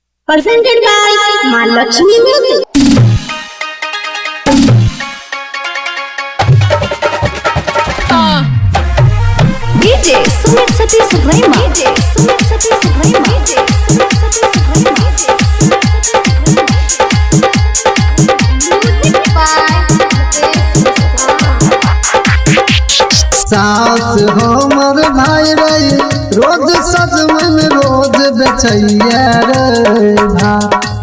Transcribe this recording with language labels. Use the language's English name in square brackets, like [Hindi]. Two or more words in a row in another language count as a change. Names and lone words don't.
[English] presented by Mahalakshmi Music. DJ Sumit Satish Rema. DJ Sumit Satish Rema. DJ Sumit Satish Rema. Music by [Bhojpuri] सास हमर भाई रे रोज सजमन रोज बेचैया रे भाई